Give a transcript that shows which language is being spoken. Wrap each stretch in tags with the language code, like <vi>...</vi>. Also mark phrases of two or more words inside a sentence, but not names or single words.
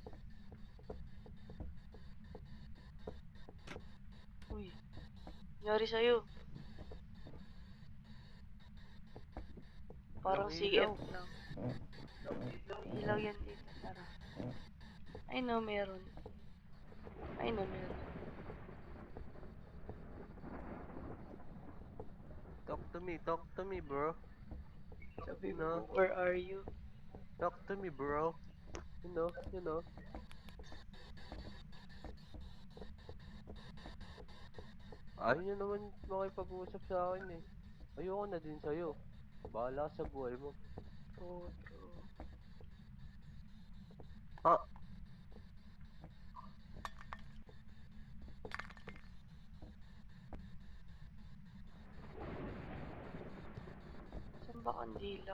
<tl>Uy, nangyari sa'yo. Parang Walang CF ilaw. lang. Ilaw yan dito, tara. Ay no, meron. Ay no, meron.</tl> <en>Talk to me, bro.</en> <tl>Sabi No.</tl> <en>mo, where are you? Talk to me, bro. You know.</en> <tl>Ayaw nyo naman makipag-usap sa akin eh. Ayoko na din sa'yo. Bahala ka sa buhay mo. True. Ah, Saan ba kandila?</tl>